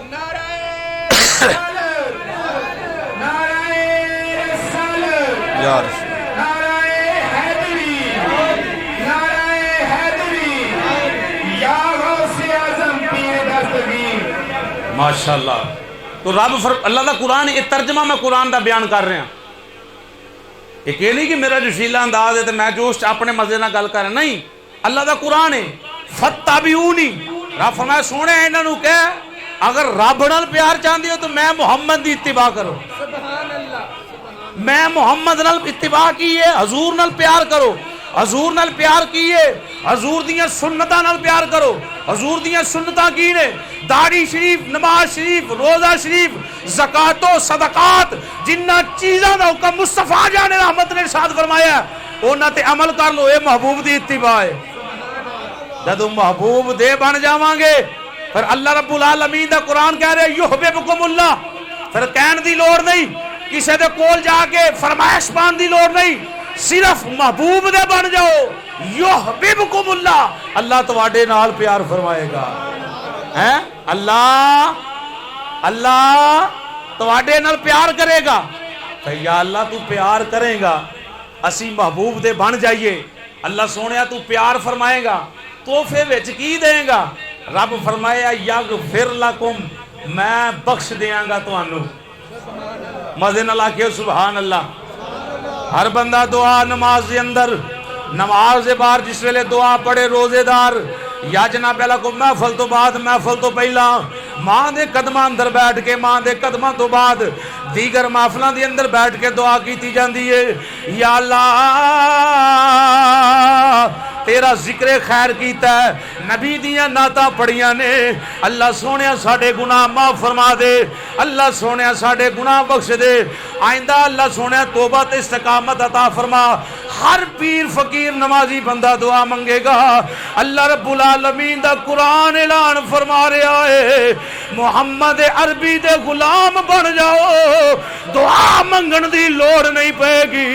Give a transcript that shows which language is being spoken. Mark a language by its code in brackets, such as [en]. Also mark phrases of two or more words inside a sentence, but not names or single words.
[pa] یار ماشاءاللہ. تو رب اللہ دا قرآن، یہ ترجمہ میں قرآن دا بیان کر رہا. ایک یہ نہیں کہ میرا جوشیلا انداز ہے تو میں جوش اپنے مزے نہ گل کر رہا، نہیں، اللہ دا قرآن ہے. فتبعونی، رب فرمایا سونے انہاں نوں کہ اگر رب نال پیار چاہندے ہو تو میں محمد دی اتباع کرو. [ar] سبحان اللہ. [pa] میں محمد نال اتباع کیے، حضور نال پیار کرو، حضور نال پیار کیے، حضور دیاں سنتاں نال پیار کرو. حضور دیاں سنتاں کی نے؟ داڑھی شریف، نماز شریف، روزہ شریف، زکات و صدقات، جنہ چیزاں دا حکم مصطفیٰ جان رحمت نے ارشاد فرمایا انہاں تے عمل کر لو. اے محبوب دی اتباع ہے. جدوں محبوب دے بن جاواں گے پھر [ar] اللہ رب العالمین [pa] دا قرآن کہہ رہے [ar] یحببکم اللہ. [pa] پھر کہن دی لوڑ نہیں، کسے دے کول جا کے فرمائش پان دی لوڑ نہیں، صرف محبوب دے بن جاؤ. [ar] یحببکم اللہ، [pa] اللہ تواڈے نال پیار فرمائے گا. ہیں اللہ تواڈے نال پیار کرے گا. تو یا اللہ تو پیار کرے گا، اسی محبوب دے بن جائیے. اللہ سونیا تو پیار فرمائے گا، تحفے وچ کی دیں گا؟ رب فرمایا [ar] یغفر لکم، [pa] میں بخش دیاں گا تانوں. مزے نال آکھیو [ar] سبحان اللہ. [pa] ہر بندہ دعا نماز دے اندر، نماز دے باہر جس ویلے دعا پڑھے روزے دار، یا جناب اللہ کو محفل تو بعد، محفل تو پہلا، ماں دے قدماں اندر بیٹھ کے، ماں دے قدماں تو بعد دیگر محفلاں دے اندر بیٹھ کے دعا کیتی جاندی ہے. یا اللہ تیرا ذکر خیر کیتا ہے، نبی دیاں نعتاں پڑھیاں نے، اللہ سونیا ساڈے گناہ معاف فرما دے، اللہ سونیا ساڈے گناہ بخش دے. آئندہ اللہ سونیا توبہ تے استقامت عطا فرما. ہر پیر فقیر نمازی بندہ دعا منگے گا. [ar] اللہ رب العالمین [pa] دا قرآن اعلان فرما رہا ہے محمد عربی دے غلام بن جاؤ، دعا منگن دی لوڑ نہیں پائے گی.